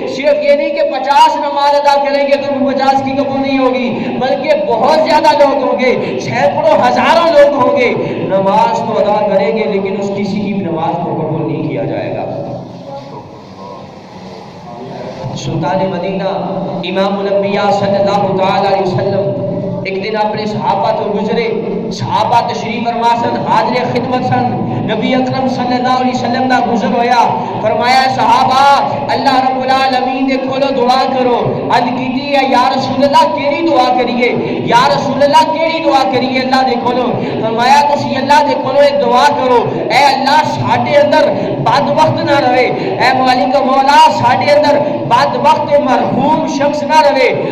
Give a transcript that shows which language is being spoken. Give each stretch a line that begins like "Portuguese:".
Urdu: صرف یہ نہیں کہ 50 نماز ادا کریں گے تو 50 کی قبول نہیں ہوگی, بلکہ بہت زیادہ لوگ ہوں گے, سینکڑوں ہزاروں لوگ ہوں گے, نماز تو ادا کریں گے لیکن اس کسی کی بھی نماز کو قبول نہیں کیا جائے گا. سلطان مدینہ امام الانبیاء صلی اللہ تعالی علیہ وسلم ایک دن اپنے صحابہ تو گزرے, صحابہ
Punjabi: تشریف فرما سن,
Urdu: حاضر خدمت سن, نبی اکرم صلی اللہ علیہ وسلم کا گزر
Punjabi: ہویا. فرمایا صحابہ اللہ رب العالمین دے کھولو دعا کرو. عرض کیتی ہے یا رسول اللہ کیڑی دعا کریے, یا رسول اللہ کیڑی دعا کریے اللہ دے کھولو. فرمایا تسی اللہ دے کھولو ایک دعا کرو, اے اللہ ساڈے اندر بد وقت نہ رہے, اے مالک مولا ساڈے اندر بد وقت مرحوم شخص نہ رہے.